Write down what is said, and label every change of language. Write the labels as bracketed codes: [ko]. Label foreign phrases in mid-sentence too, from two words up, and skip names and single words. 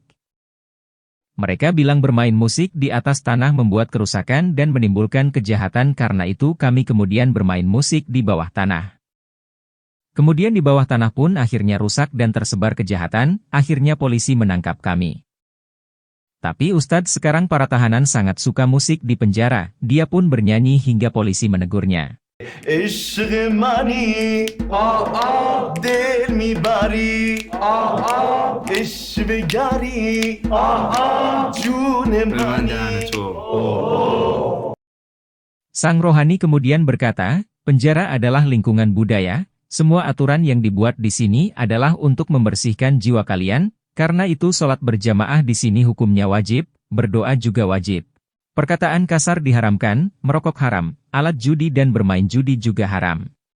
[id] Mereka bilang bermain musik di atas tanah membuat kerusakan dan menimbulkan kejahatan karena itu kami kemudian bermain musik di bawah tanah. Kemudian di bawah tanah pun akhirnya rusak dan tersebar kejahatan, akhirnya polisi menangkap kami. Tapi Ustadz sekarang para tahanan sangat suka musik di penjara, dia pun bernyanyi hingga polisi menegurnya. [fa] عشق منی دل میبری عشق گری جون منی. [id] Sang rohani kemudian berkata, penjara adalah lingkungan budaya, semua aturan yang dibuat di sini adalah untuk membersihkan jiwa kalian, karena itu sholat berjamaah di sini hukumnya wajib, berdoa juga wajib. Perkataan kasar diharamkan, merokok haram, alat judi dan bermain judi juga haram.